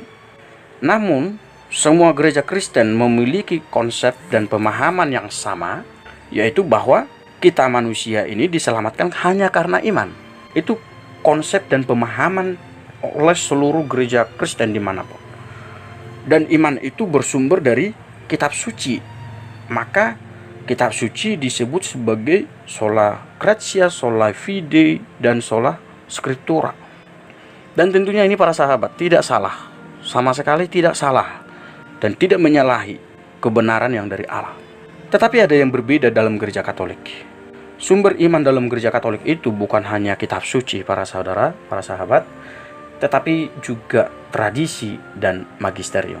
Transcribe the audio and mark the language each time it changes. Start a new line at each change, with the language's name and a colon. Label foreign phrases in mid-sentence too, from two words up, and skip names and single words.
Indonesian: Namun, semua gereja Kristen memiliki konsep dan pemahaman yang sama, yaitu bahwa kita manusia ini diselamatkan hanya karena iman. Itu konsep dan pemahaman oleh seluruh gereja Kristen dimanapun. Dan iman itu bersumber dari kitab suci. Maka kitab suci disebut sebagai
Latin: sola gratia, sola fide,
Indonesian: dan
Latin: sola scriptura.
Indonesian: Dan tentunya ini para sahabat tidak salah, sama sekali tidak salah, dan tidak menyalahi kebenaran yang dari Allah. Tetapi ada yang berbeda dalam gereja Katolik. Sumber iman dalam gereja Katolik itu bukan hanya kitab suci para saudara, para sahabat, tetapi juga tradisi dan magisterium.